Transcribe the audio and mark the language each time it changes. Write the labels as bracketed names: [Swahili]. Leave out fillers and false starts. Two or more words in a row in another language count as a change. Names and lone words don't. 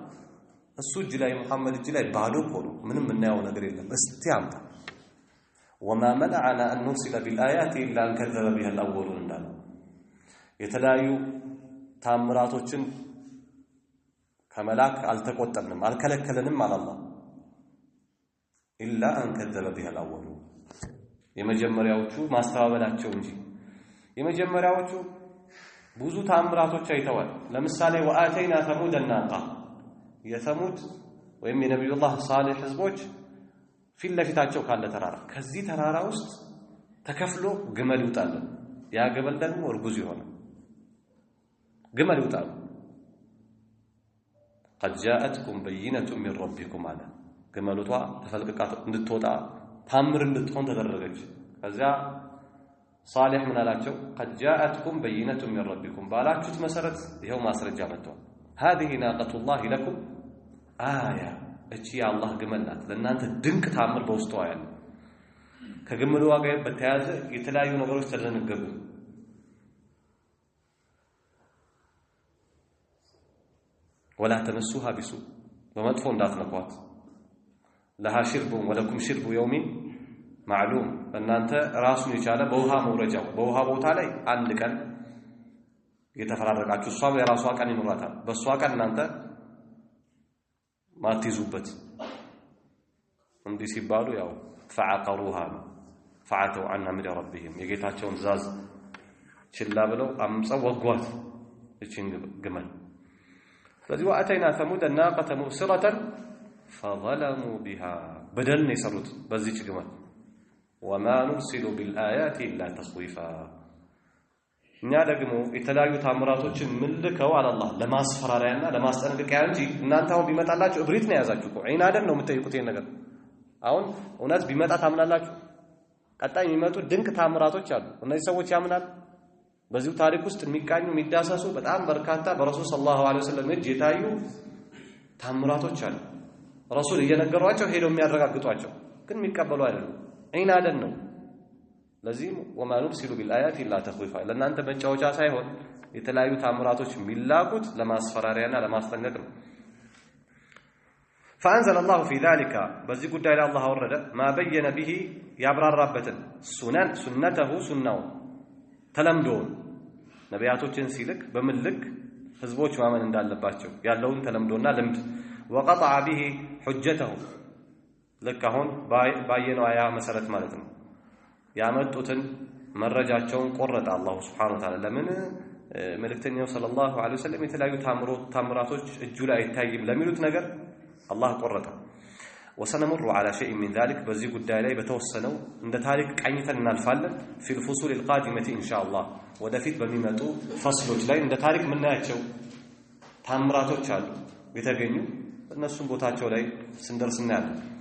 [Amharic] እሱ እጅ ላይ መሐመድ እጅ ላይ ባዶ ሆኖ ምንም እናየው ነገር የለም እስቲ አምጣ [Arabic] وما منعنا أن نرسل بالآيات إلا أن كذب بها الأولون [Amharic] እንዳለው የተለያዩ ታምራቶችን ከመላክ አልተቆጠብንም አልከለከለንም አላህ [Arabic] إلا أن كذب بها الأولون [Amharic] የመጀመሪያዎቹ ማስተባበላቸው እንጂ የመጀመሪያዎቹ ብዙ ታምራቶች አይተዋል ለምሳሌ [Arabic] وآتينا ثمود الناقة [Amharic] የሰሙድ ወይም የነብዩላህ ሷሊህ ህዝቦች ፊት ለፊታቸው ካለ ተራራ ከዚህ ተራራ ውስጥ ተከፍሎ ግመል ይውጣል ያ ግመል ደግሞ እርጉዝ ይሆናል ግመል ይውጣል [Arabic] قد جاءتكم بينة من ربكم على [Amharic] ግመሉቷ ተፈልቅቃ እንድትወጣ ታምር እንድትሆን ተደረገች ከዛ ሷሊህ ምን አላቸው [Arabic] قد جاءتكم بينة من ربكم [Amharic] ባላችሁት መሰረት ይሄው ማስረጃ መጥቷል [Arabic] هذه ناقة الله لكم آية [Amharic] እቺ የአላህ ግመል ናት ለእናንተ ድንቅ ታምር በውስጧ ያለ ከግመሉ ጋር በተያያዘ የተለያዩ ነገሮች ተደነገጉ [Arabic] ولا تمسوها بسوء [Amharic] በመጥፎ እንዳትነኳት [Arabic] لها شرب ولكم شرب يوم معلوم [Amharic] እናንተ ራሱን የቻለ በውሃ መውረጃው በውሃ ቦታ ላይ አንድ ቀን የተፈራረቃችሁ እሷ የራሷ ቀን ይኖራታል በሷ ቀን እናንተ ማትይዙበት እንዲህ ሲባሉ ያው [Arabic] فعقروها فعتوا عنها من ربهم [Amharic] የጌታቸውን ትእዛዝ ችላ ብለው አምፀው ወጓት እቺን ግመል ስለዚህ [Arabic] وآتينا ثمود الناقة مبصرة فظلموا بها [Amharic] بدل يسሩት በዚህ ግመል [Arabic] وما نرسل بالآيات إلا تخويفا [Amharic] እኛ ደግሞ የተለያዩ ታምራቶችን ምልከው አላህ ለማስፈራሪያና ለማስጠንቀቂያ እንጂ እናንተ አሁን ቢመጣላችሁ እብሪት ነው ያዛችሁ እኮ አይናደን ነው የምትጠይቁት ይሄን ነገር አሁን እውነት ቢመጣ ታምናላችሁ ቀጣይ የሚመጡ ድንቅ ታምራቶች አሉ እነዚህ ሰዎች ያምናል በዚሁ ታሪክ ውስጥ የሚቃኙ የሚዳሰሱ በጣም በርካታ በረሱል [Arabic] صلى الله عليه وسلم [Amharic] እጅ የታዩ ታምራቶች አሉ ረሱል እየነገሯቸው ሄደው የሚያረጋግጧቸው ግን የሚቀበሉ አይደሉም አይናደን ነው ለዚህ [Arabic] وما نرسل بالآيات إلا تخويفا [Amharic] ለእናንተ መጫወቻ ሳይሆን የተለያዩ ታምራቶች የሚላኩት ለማስፈራሪያና ለማስጠንቀቅ ነው [Arabic] فأنزل الله في ذلك [Amharic] በዚህ ጉዳይ ላይ አላህ አወረደ [Arabic] ما بين به [Amharic] ያብራራበትን ሱነተሁ ሱናው ተለምዶን ነቢያቶችን ሲልክ በመልክ ህዝቦች ማመን እንዳለባቸው ያለውን ተለምዶና ልምድ [Arabic] وقطع به حجته [Amharic] ልክ አሁን ባየነው አያ መሰረት ማለት ነው ያመጡትን መረጃቸውን ቆረጠ አላህ [Arabic] سبحانه وتعالى [Amharic] ለምን መልእክተኛው [Arabic] صلى الله عليه وسلم [Amharic] የተለያዩ ታምራቶች እጁ ላይ አይታይም ለሚሉት ነገር አላህ ቆረጠ [Arabic] وسنمر على شيء من ذلك [Amharic] በዚህ ጉዳይ ላይ በተወሰነው እንደ ታሪክ ቀኝተን እናልፋለን [Arabic] في الفصول القادمة إن شاء الله [Amharic] ወደፊት በሚመጡ ፈስሎች ላይ እንደ ታሪክ ምናያቸው ታምራቶች አሉ የተገኙ እነሱን ቦታቸው ላይ ስንደርስ እናያለን